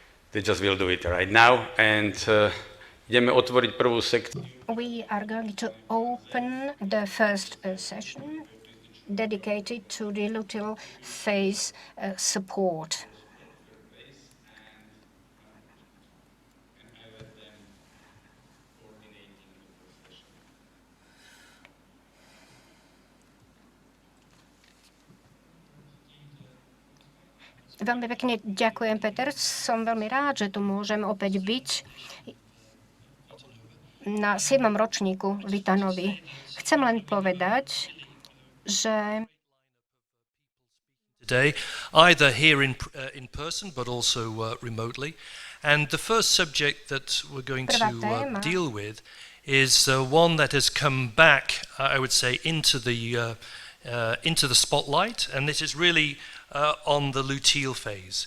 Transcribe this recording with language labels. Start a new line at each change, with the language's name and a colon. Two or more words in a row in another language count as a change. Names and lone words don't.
English: they just will do it right now.
Slovak: And ideme otvoriť prvú sekciu.
English: We are going to open the first session dedicated to the luteal phase support.
Slovak: Veľmi pekne ďakujem, Peter. Som veľmi rád, že tu môžem opäť byť na 7. ročníku VITA-NOVY. Chcem len povedať, že
English: today, either here in person, but also remotely. And the first subject that we're going to deal with is one that has come back, I would say, into the spotlight, and this is really on the luteal phase.